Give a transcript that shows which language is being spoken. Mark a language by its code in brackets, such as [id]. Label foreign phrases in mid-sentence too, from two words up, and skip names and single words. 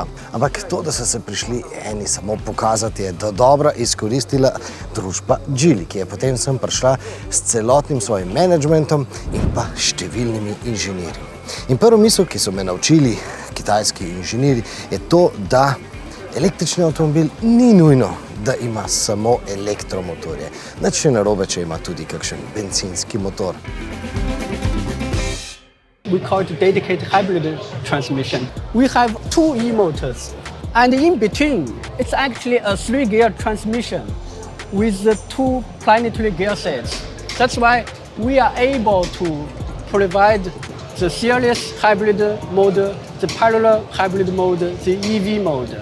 [sl] Ampak to, da so se prišli eni samo pokazati, je dobro izkoristila družba Geelyje, ki je potem sem prišla s celotnim svojim menedžmentom in pa številnimi inženirji. In prvo misel, ki so me naučili kitajski inženirji, je to, da električni avtomobil ni nujno, da ima samo elektromotorje. Nič ne narobe, če ima tudi kakšen bencinski motor. [en] We call it dedicated hybrid transmission. We have 2 e-motors, and in between, it's actually a 3-gear transmission with the 2 planetary gear sets. That's why we are able to provide the series hybrid mode, the parallel hybrid mode, the EV mode.